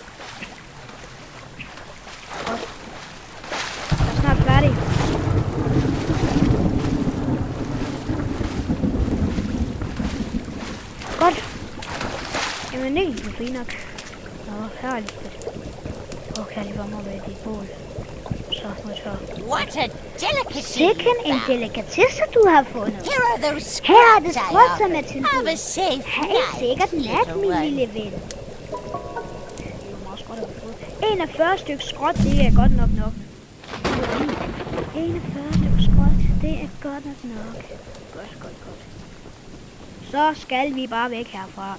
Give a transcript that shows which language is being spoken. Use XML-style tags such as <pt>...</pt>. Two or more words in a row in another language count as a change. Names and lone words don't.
<da>Godt. Jeg er snart færdig. Godt. Jamen det er fint nok. Nå, herligt. Okay, jeg lige varme op af dit bål. Så, nu tør.</da> <en>What a delicacy!</en> <da>Sikken en delikatesse, du har fundet.</da> <en>Here are those</en> <da>Her er det</da> <en>scraps I</en> <da>skråt, som er</da> <en>offered.</en> <da>til</da> <en>Have a</en> <da>dig.</da> <en>safe</en> <da>Ha' sikkert</da> <en>night,</en> <da>nat,</da> <en>little</en> <da>min</da> <en>one.</en> <da>lille ven. En af 40 stykker skråt, det er godt nok. 41 stykker skråt, det er godt nok. Godt. Så skal vi bare væk herfra.</da>